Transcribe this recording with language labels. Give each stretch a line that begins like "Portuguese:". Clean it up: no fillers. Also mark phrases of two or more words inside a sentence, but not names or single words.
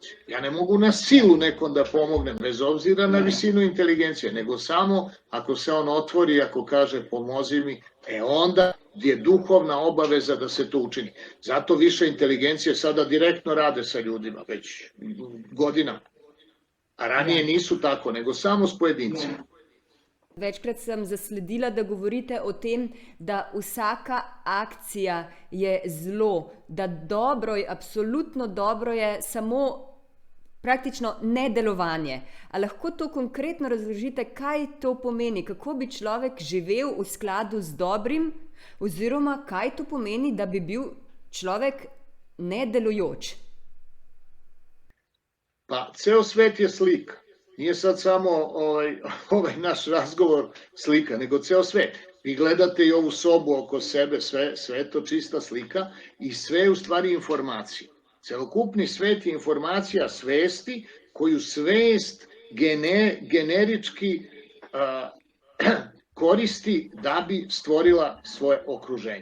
Serbian: Ja ne mogu na silu nekom da pomognem, bez obzira na visinu inteligencije, nego samo ako se on otvori, ako kaže pomozi mi, onda je duhovna obaveza da se to učini. Zato više inteligencije sada direktno rade sa ljudima, već godinama. A ranije nisu tako, nego samo s pojedincima.
Slovenian: Večkrat sem zasledila, da govorite o tem, da vsaka akcija je zlo, da dobro je, absolutno dobro je samo praktično nedelovanje. A lahko to konkretno razložite, kaj to pomeni, kako bi človek živel v skladu z dobrim, oziroma kaj to pomeni, da bi bil človek nedelujoč?
Serbian: Pa, ceo svet je slika. Nije sad samo ovaj naš razgovor slika, nego ceo svet. Vi gledate i ovu sobu oko sebe, sve je to čista slika i sve je u stvari informacija. Celokupni svet je informacija svesti koju svest generički koristi da bi stvorila svoje okruženje.